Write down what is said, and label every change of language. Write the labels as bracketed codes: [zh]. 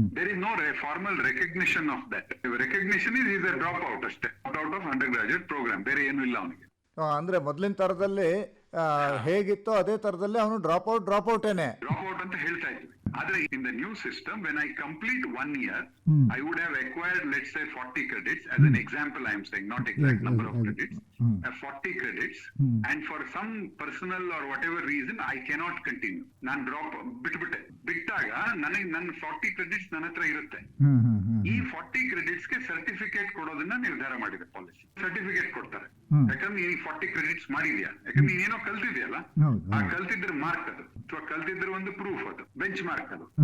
[en] There is no formal recognition of that. Recognition is a drop out [kn] ಅಷ್ಟೇ, [en] Out of undergraduate program. [kn] ಬೇರೆ ಏನು ಇಲ್ಲ ಅವನಿಗೆ. ಅಂದ್ರೆ ಮೊದಲಿನ ತರದಲ್ಲಿ ಹೇಗಿತ್ತೋ ಅದೇ ತರದಲ್ಲಿ ಅವನು ಡ್ರಾಪ್ ಔಟ್ ಅಂತ ಹೇಳ್ತಾ ಇದ್ವಿ. [en] ಆದ್ರೆ in the new system, when I complete 1 year, I would have acquired, let's say, 40 credits. As an example, I am saying, not exact number of credits. 40 credits, and for some personal or whatever reason, I cannot continue. [kn] ನಾನು drop ಬಿಟ್ಟಾಗ ನನಗೆ ನನ್ನ 40 credits ನನ್ನ ಹತ್ರ ಇರುತ್ತೆ. ಈ 40 ಕ್ರೆಡಿಟ್ಸ್ಗೆ certificate ಕೊಡೋದನ್ನ ನಿರ್ಧಾರ ಮಾಡಿದೆ ಪಾಲಿಸಿ. ಸರ್ಟಿಫಿಕೇಟ್ ಕೊಡ್ತಾರೆ, ಯಾಕಂದ್ರೆ ನೀನು 40 ಕ್ರೆಡಿಟ್ಸ್ ಮಾಡಿದ್ಯಾ, ಯಾಕಂದ್ರೆ ನೀನೇನೋ ಕಲ್ತಿದ್ಯಲ್ಲ, ಆ ಕಲ್ತಿದ್ರ ಮಾರ್ಕ್ ಅದು, ಅಥವಾ ಕಲ್ತಿದ್ರ ಒಂದು ಪ್ರೂಫ್ ಅದು, ಬೆಂಚ್ ಮಾರ್ಕ್ ಅದು.